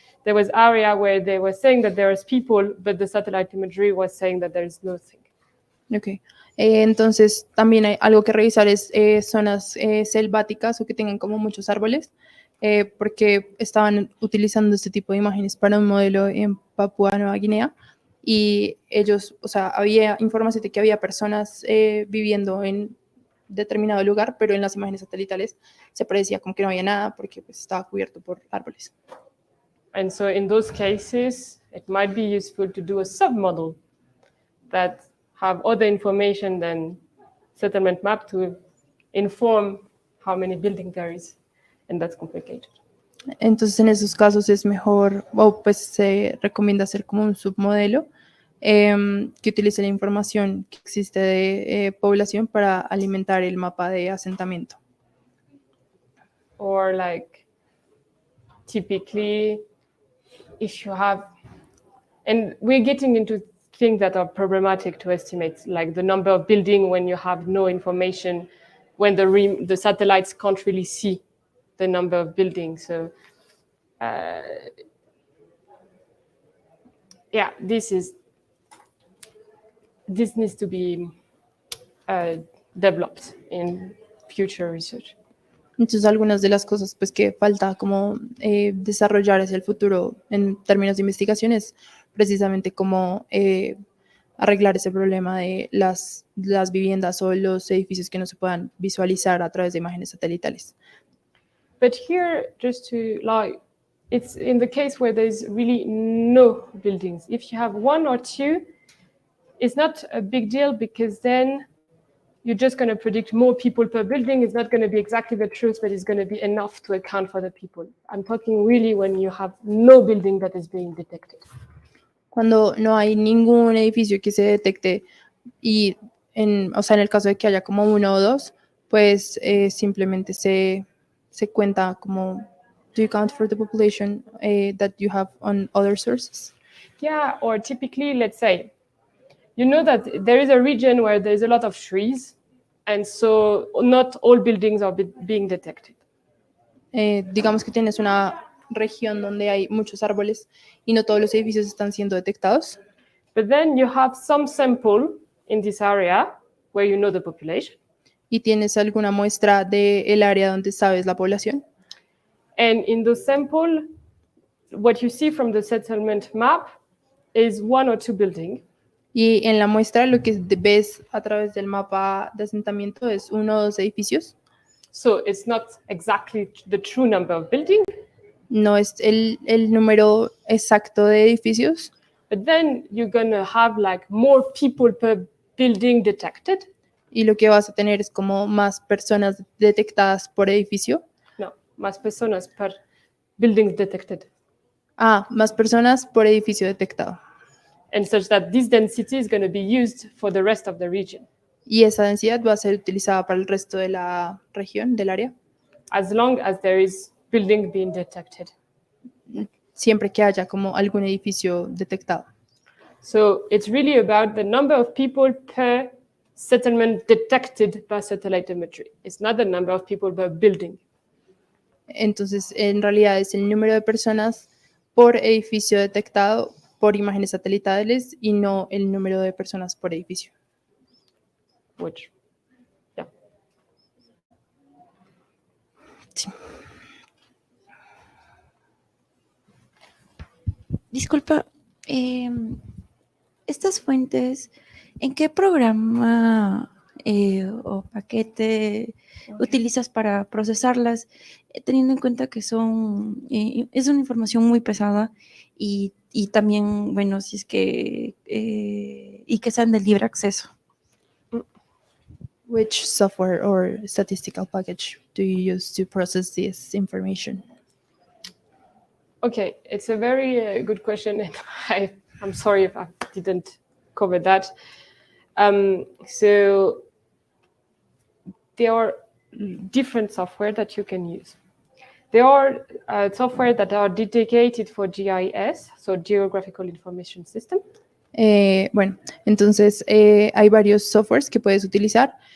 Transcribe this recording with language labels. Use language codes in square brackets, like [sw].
[en] there was area where they were saying that there is people, but the satellite imagery was saying that there is nothing. Ok. [es] Entonces, también hay algo que revisar es zonas selváticas o que tengan como muchos árboles, porque estaban utilizando este tipo de imágenes para un modelo en Papúa Nueva Guinea y ellos, o sea, había información de que había personas viviendo en determinado lugar, pero en las imágenes satelitales se parecía como que no había nada porque pues, estaba cubierto por árboles. [en] And so in those cases, it might be useful to do a submodel that have other information than settlement map to inform how many buildings there is, and that's complicated. [es] Entonces, en esos casos es mejor, o pues se recomienda hacer como un submodelo que utilice la información que existe de población para alimentar el mapa de asentamiento. [en] Or like, typically, if you have, and we're getting into things that are problematic to estimate, like the number of buildings when you have no information, when the satellites can't really see the number of buildings. So, yeah, this needs to be developed in future research. [es] Entonces, algunas de las cosas pues, que falta como desarrollar hacia el futuro en términos de investigación es precisamente cómo arreglar ese problema de las viviendas o los edificios que no se puedan visualizar a través de imágenes satelitales. [en] But here, just to like, it's in the case where there's really no buildings. If you have one or two, it's not a big deal because then you're just going to predict more people per building. It's not going to be exactly the truth, but it's going to be enough to account for the people. I'm talking really when you have no building that is being detected. [es] Cuando no hay ningún edificio que se detecte y, o sea, en el caso de que haya como uno o dos, pues simplemente se cuenta como, [en] do you count for the population that you have on other sources? Yeah, or typically, let's say, you know that there is a region where there's a lot of trees, and so not all buildings are being detected. [es] Digamos que tienes una región donde hay muchos árboles y no todos los edificios están siendo detectados. [en] But then you have some sample in this area where you know the population. [es] Y tienes alguna muestra del área donde sabes la población. [en] And in the sample, what you see from the settlement map is one or two buildings. [es] Y en la muestra lo que ves a través del mapa de asentamiento es uno o dos edificios. [en] So it's not exactly the true number of buildings. [es] No es el número exacto de edificios. [en] But then you're going to have like more people per building detected. [es] Y lo que vas a tener es como más personas detectadas por edificio. No, más personas [en] per buildings detected. [es] Más personas por edificio detectado. [en] And such that this density is going to be used for the rest of the region. [es] Y esa densidad va a ser utilizada para el resto de la región, del área. [en] As long as there is building being detected. [es] Siempre que haya como algún edificio detectado. [en] So it's really about the number of people per settlement detected by satellite imagery. It's not the number of people per building. [es] Entonces, en realidad es el número de personas por edificio detectado por imágenes satelitales y no el número de personas por edificio. [en] Which, yeah. [es] Sí. Disculpa, estas fuentes, ¿en qué programa o paquete utilizas para procesarlas? Teniendo en cuenta que es una información muy pesada y también, bueno, si es que, y que sean de libre acceso. [en] Which software or statistical package do you use to process this information? Okay, it's a very good question, and I'm sorry if I didn't cover that. So there are different software that you can use. There are software that are dedicated for GIS, so Geographical Information System. [es] Bueno, entonces hay varios softwares que puedes utilizar.